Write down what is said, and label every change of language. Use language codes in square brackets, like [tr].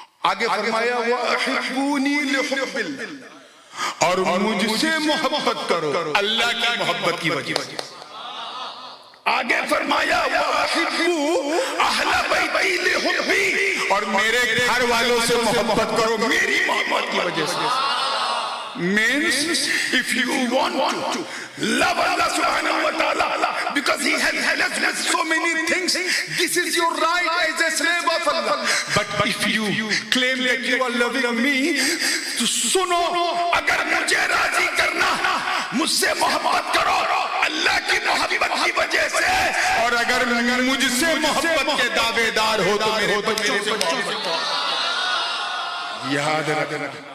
[hi] आगे फरमाया [ar] व अहिब्बूनी लिहुब्बिल्लाह, [hi] और मुझसे मोहब्बत करो अल्लाह की मोहब्बत की वजह से। आगे फरमाया [ar] वअहिब्बू अहला बैती लिहुब्बी, [hi] और मेरे घर वालों से मोहब्बत करो मेरी मोहब्बत की वजह से। [en] Means if you want to love Allah subhanahu wa ta'ala because he has blessed with so many things, this is your right as a slave of Allah. But if you claim that you are loving me, [hi] तो सुनो, अगर मुझे राजी करना, मुझसे मोहब्बत करो अल्लाह की मोहब्बत की वजह से, और अगर मुझसे मोहब्बत के दावेदार हो तो मेरे बच्चों से याद रखना।